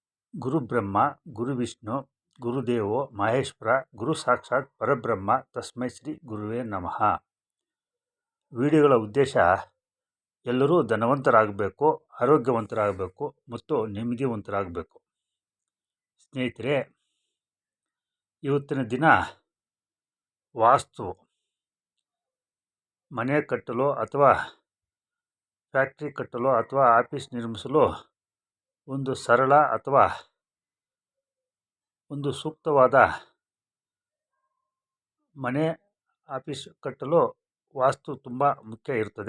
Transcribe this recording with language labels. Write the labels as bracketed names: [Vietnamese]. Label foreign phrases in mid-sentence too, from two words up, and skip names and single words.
[Sanskrit] ಗುರುಬ್ರಹ್ಮ ಗುರುವಿಷ್ಣು ಗುರುದೇವೋ ಮಹೇಶ್ವರ ಗುರು ಸಾಕ್ಷಾತ್ ಪರಬ್ರಹ್ಮ ತಸ್ಮೈ ಶ್ರೀ ಗುರುವೇ ನಮಃ. [Kannada] ವಿಡಿಯೋಗಳ ಉದ್ದೇಶ ಎಲ್ಲರೂ ಧನವಂತರಾಗಬೇಕು, ಆರೋಗ್ಯವಂತರಾಗಬೇಕು ಮತ್ತು ನೆಮ್ಮದಿವಂತರಾಗಬೇಕು. ಸ್ನೇಹಿತರೆ, ಇವತ್ತಿನ ದಿನ ವಾಸ್ತು ಮನೆ ಕಟ್ಟಲು ಅಥವಾ ಫ್ಯಾಕ್ಟ್ರಿ ಕಟ್ಟಲು ಅಥವಾ ಆಫೀಸ್ ನಿರ್ಮಿಸಲು ಒಂದು ಸರಳ ಅಥವಾ ಒಂದು ಸೂಕ್ತವಾದ ಮನೆ ಆಫೀಸ್ ಕಟ್ಟಲು ವಾಸ್ತು ತುಂಬ ಮುಖ್ಯ ಇರ್ತದೆ.